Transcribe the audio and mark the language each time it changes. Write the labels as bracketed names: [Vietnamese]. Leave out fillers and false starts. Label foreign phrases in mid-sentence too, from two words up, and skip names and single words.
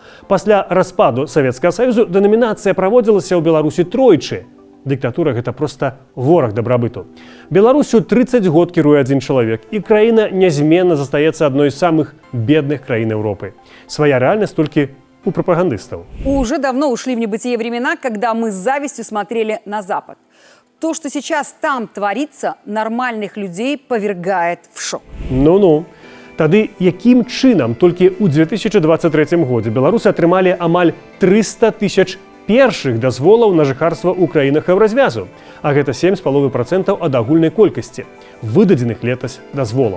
[Belarusian] Пасля распаду Савецкага Саюзу дэнамінацыя праводзілася ў Беларусі тройчы. Дыктатура – гэта проста вораг дабрабыту. Беларусю 30 год кіруе адзін чалавек, і краіна нязменна застаецца адной з самых бедных краін Европы. Свая рэальнасць толькі у пропагандыстаў. [Russian] Уже давно ушли в небытие времена, когда мы с завистью смотрели на Запад. То, что сейчас там творится, нормальных людей повергает в шок. Ну-ну. [Belarusian] Тады якім чынам толькі ў 2023 годзе беларусы атрымалі амаль 300 000 першых дазволаў на жыхарства ў краінах еўразвязу, а гэта 7,5% ад агульнай колькасці выдадзеных летась дазволаў.